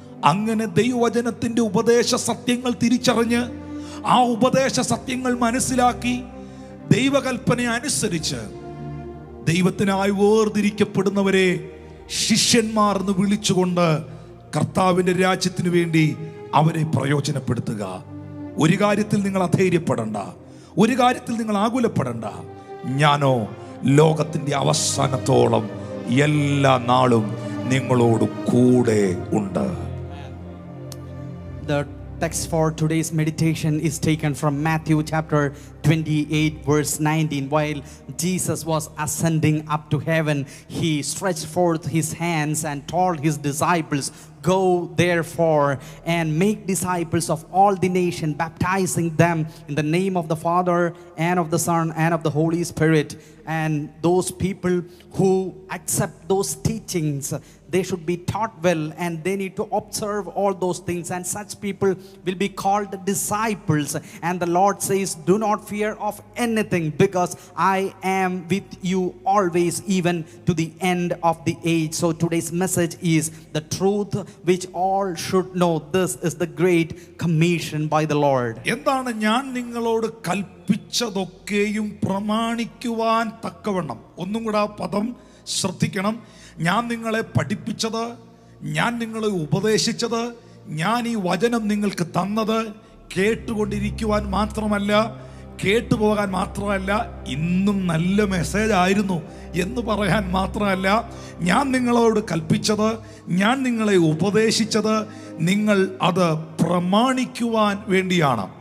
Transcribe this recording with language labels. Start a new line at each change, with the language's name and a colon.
Malayalam: അങ്ങനെ ദൈവവചനത്തിൻ്റെ ഉപദേശ സത്യങ്ങൾ തിരിച്ചറിഞ്ഞ് ആ ഉപദേശ സത്യങ്ങൾ മനസ്സിലാക്കി ദൈവകൽപ്പന അനുസരിച്ച് ദൈവത്തിനായി വേർതിരിക്കപ്പെടുന്നവരെ ശിഷ്യന്മാർ എന്ന് വിളിച്ചുകൊണ്ട് കർത്താവിൻ്റെ രാജ്യത്തിന് വേണ്ടി അവരെ പ്രയോജനപ്പെടുത്തുക. ഒരു കാര്യത്തിൽ നിങ്ങൾ അധൈര്യപ്പെടണ്ട, ഒരു കാര്യത്തിൽ നിങ്ങൾ ആകുലപ്പെടണ്ട. ഞാനോ ലോകത്തിൻ്റെ അവസാനത്തോളം എല്ലാ നാളും നിങ്ങളോട് കൂടെ ഉണ്ട്.
English: The text for today's meditation is taken from Matthew chapter 28 verse 19. While Jesus was ascending up to heaven, he stretched forth his hands and told his disciples, go therefore and make disciples of all the nation, baptizing them in the name of the Father and of the Son and of the Holy Spirit. And those people who accept those teachings, they should be taught well and they need to observe all those things, and such people will be called disciples. And the Lord says, do not fear of anything, because I am with you always, even to the end of the age. So today's message is the truth which all should know. This is the great commission by the Lord.
Malayalam: എന്താണ് ഞാൻ നിങ്ങളോട് കൽപ്പിച്ചതൊക്കെയും പ്രമാണിക്കുവാൻ തക്കവണ്ണം? ഒന്നും കൂടെ ആ പദം ശ്രദ്ധിക്കണം. ഞാൻ നിങ്ങളെ പഠിപ്പിച്ചത്, ഞാൻ നിങ്ങളെ ഉപദേശിച്ചത്, ഞാൻ ഈ വചനം നിങ്ങൾക്ക് തന്നത് കേട്ടുകൊണ്ടിരിക്കുവാൻ മാത്രമല്ല, കേട്ടുപോകാൻ മാത്രമല്ല, ഇന്നും നല്ല മെസ്സേജ് ആയിരുന്നു എന്ന് പറയാൻ മാത്രമല്ല, ഞാൻ നിങ്ങളോട് കൽപ്പിച്ചത്, ഞാൻ നിങ്ങളെ ഉപദേശിച്ചത്, നിങ്ങൾ അത് പ്രമാണിക്കുവാൻ വേണ്ടിയാണ്.